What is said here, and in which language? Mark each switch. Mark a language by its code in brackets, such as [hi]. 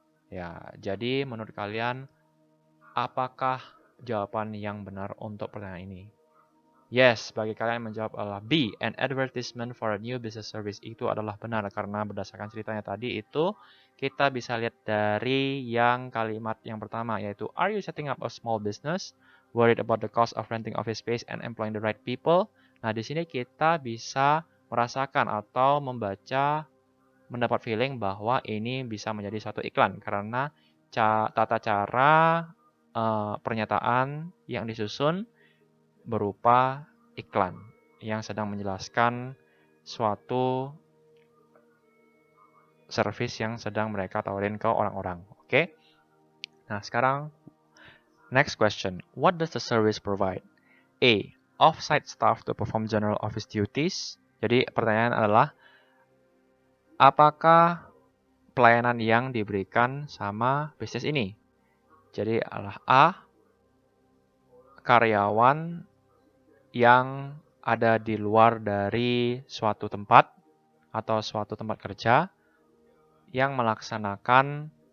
[id] Ya, jadi menurut kalian apakah jawaban yang benar untuk pertanyaan ini? Yes, bagi kalian yang menjawab adalah B, [en] an advertisement for a new business service. [id] Itu adalah benar karena berdasarkan ceritanya tadi itu kita bisa lihat dari yang kalimat yang pertama, yaitu [en] are you setting up a small business? Worried about the cost of renting office space and employing the right people? [id] Nah, di sini kita bisa merasakan atau membaca, mendapat feeling bahwa ini bisa menjadi suatu iklan karena tata cara pernyataan yang disusun berupa iklan yang sedang menjelaskan suatu service yang sedang mereka tawarin ke orang-orang. Oke? Nah, sekarang next question. [en] What does the service provide? A, off-site staff to perform general office duties. [id] Jadi pertanyaan adalah apakah pelayanan yang diberikan sama bisnis ini? Jadi adalah A, karyawan yang ada di luar dari suatu tempat atau suatu tempat kerja yang melaksanakan